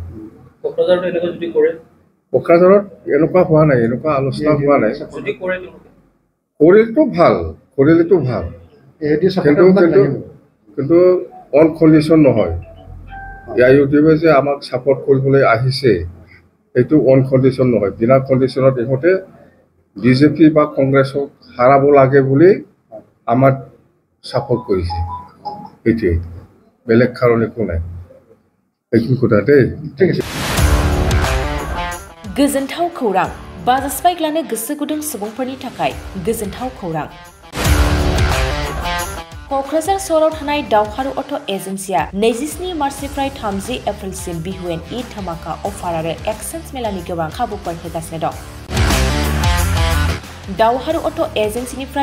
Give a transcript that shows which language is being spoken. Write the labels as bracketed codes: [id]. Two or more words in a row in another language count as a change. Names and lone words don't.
[as] কোকৰাঝাৰত এনেকুৱা হোৱা নাই এনেকুৱা আলোচনা হোৱা নাই কৰিলেতো ভাল কিন্তু অন কণ্ডিশ্যন নহয় ইউটিউবে যে আমাক ছাপোৰ্ট কৰিবলৈ আহিছে এইটো অন কণ্ডিশ্যন নহয় বিনা কণ্ডিশ্যনত ইহঁতে বিজেপি বা কংগ্ৰেছক হাৰাব লাগে বুলি আমাক ছাপোৰ্ট কৰিছে এইটোৱে বেলেগ কাৰণ একো নাই এইখিনি কথা দেই ঠিক আছে [brx] गोजोनथाव खौरां बाजाज बाइक लानो गोसो गुदुं सुबुंफोरनि थाखाय गोजोनथाव खौरां क'क्राझार सहराव थानाय दावहारु अट' एजेन्सिया 27 मार्चनिफ्राय 30 एप्रिलसिम बिहुएन ईद धमाका अफार आरो एक्सचेन्ज मेलानि गोबां खाबुफोर होगासिनो दं दावहारु अट' एजेन्सिनिफ्राय